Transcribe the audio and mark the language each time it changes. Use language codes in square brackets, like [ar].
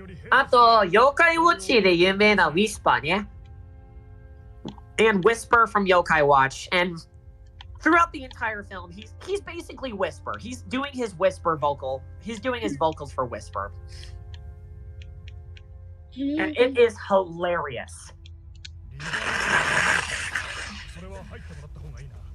[ja] あと、妖怪ウォッチで有名な Whisper ね。 [en] And Whisper from Yokai Watch. And throughout the entire film, he's basically Whisper. He's doing his Whisper vocal. He's doing his vocals for Whisper. And it is hilarious. [ja] それは入ってもらった方がいいな。